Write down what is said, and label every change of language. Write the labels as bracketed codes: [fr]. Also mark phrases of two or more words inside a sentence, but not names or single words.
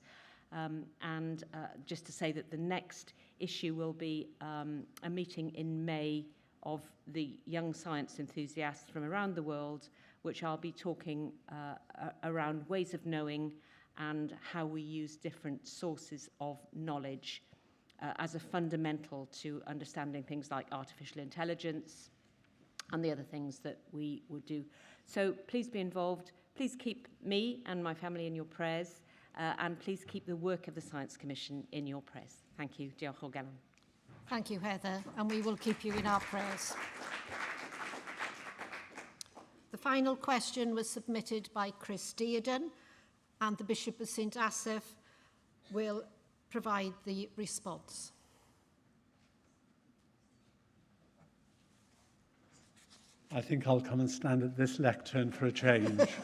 [en] And just to say that the next issue will be a meeting in May of the young science enthusiasts from around the world, which I'll be talking around ways of knowing and how we use different sources of knowledge as a fundamental to understanding things like artificial intelligence and the other things that we would do. So please be involved. Please keep me and my family in your prayers, and please keep the work of the Science Commission in your prayers. Thank you. [cy] Diolch o galon. [en] Thank you, Heather, and we will keep you in our prayers. The final question was submitted by Chris Dearden, and the Bishop of St Asaph will provide the response. I think I'll come and stand at this lectern for a change.